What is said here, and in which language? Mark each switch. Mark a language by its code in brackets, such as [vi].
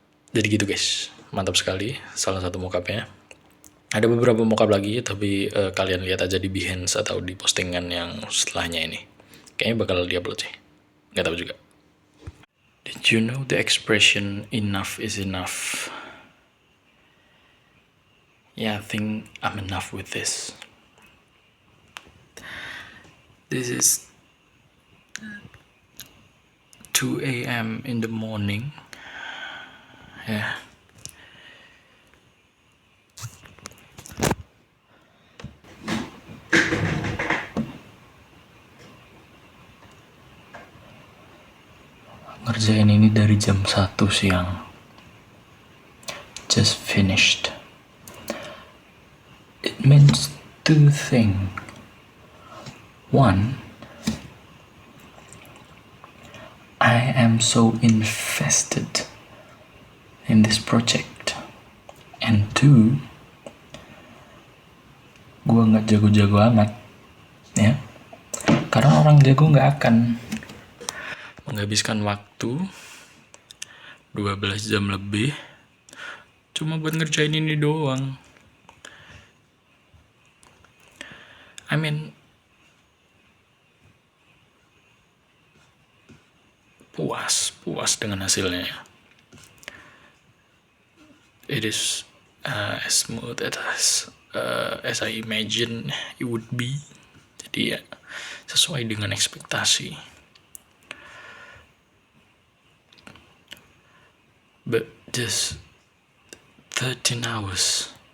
[id] Jadi gitu guys, mantap sekali salah satu mockupnya. Ada beberapa mockup lagi, tapi kalian lihat aja di Behance atau di postingan yang setelahnya ini. Kayaknya bakal di-upload sih, nggak tahu juga. [en] Did you know the expression enough is enough? Yeah, I think I'm enough with this. This is 2 a.m. in the morning. Yeah. [id] Ngerjain ini dari jam 1 siang. [en] Just finished. It means 2 things. One, I am so invested in this project. And 2, [id] gue gak jago-jago amat ya, karena orang jago gak akan menghabiskan waktu 12 jam lebih cuma buat ngerjain ini doang. [en] I mean, [id] puas dengan hasilnya. [en] It is as smooth as I imagine it would be. [id] Jadi ya sesuai dengan ekspektasi. [en] But just 13 hours.